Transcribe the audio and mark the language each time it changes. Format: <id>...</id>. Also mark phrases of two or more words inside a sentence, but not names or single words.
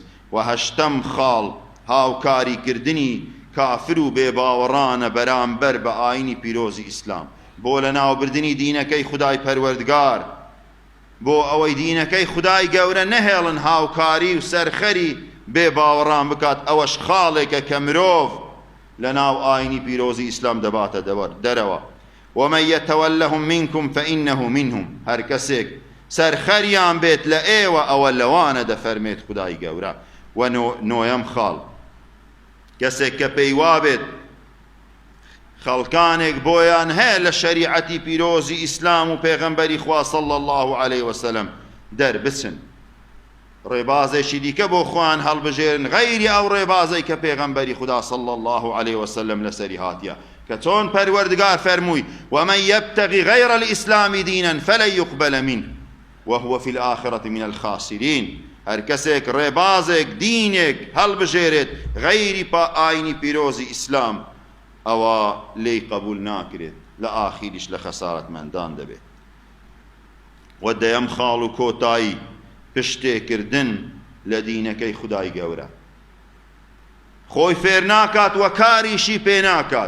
<ckb>و هەشتەم خاڵ هاوکاریکردنی کافر و بێباوەڕانە بەرامبەر بە ئاینی پیرۆزی ئیسلام بۆ لە ناوبردنی دینەکەی خودای پەروەردگار، بۆ ئەوەی دینەکەی خودای گەورە نەهێڵن هاوکاری و سەرخەری بێباوەڕان بکات. ئەوەش خاڵێکە کە مرۆڤ لە ناو ئاینی پیرۆزی ئیسلام دەباتە دەرەوە.</ckb> <ar>ومن يتولهم منكم فإنه منهم.</ar> <ckb>هەر کەسێک سەرخەریان بێت لە ئێوە ئەوە لەوانە دەفەرمێت خودای گەورە. و نۆیەم خاڵ کەسێک کە پێی وابێت خەڵکانێک بۆیان هەیە لە شەریعەتی پیرۆزی ئیسلام و پێغەمبەری خوا</ckb> <ar>صلی الله علیه وسلم</ar> <ckb>دەربچن، ڕێبازێکی دیکە بۆ خۆیان هەڵبژێرن غەیری ئەو ڕێبازەی کە پێغەمبەری خدا</ckb> <ar>صلی الله علیه وسلم</ar> <ckb>لەسەری هاتیە، کە چۆن پەروەردگار فەرمووی</ckb> <ar>ومن يبتغي غير الإسلام دينا فلن يقبل منه وهو في الآخرة من الخاسرين.</ar> <ckb>هەر کەسێک ڕێبازێک دینێک هەڵبژێرێت غەیری ئاینی پیرۆزی ئیسلام ئەوە لێی قبول ناکرێت، لە ئاخیریش لە خەسارەتمەندان دەبێت. و دەیەم خاڵ و کۆتایی پشتێکردن لە دینەکەی خودای گەورە، خۆی فێر ناکات و کاریشی پێ ناکات.</ckb>